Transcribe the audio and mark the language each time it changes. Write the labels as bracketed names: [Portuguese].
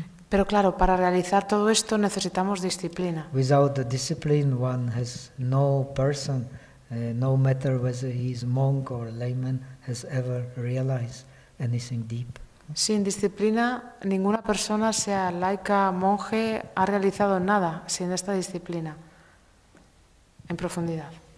[Spanish] Pero claro, para realizar todo esto necesitamos disciplina. [English] Without the discipline, one has no person, no matter whether he is monk or layman, has ever realized anything deep. [Spanish] Sin disciplina, ninguna persona, sea laica, monje, ha realizado nada sin esta disciplina en profundidad.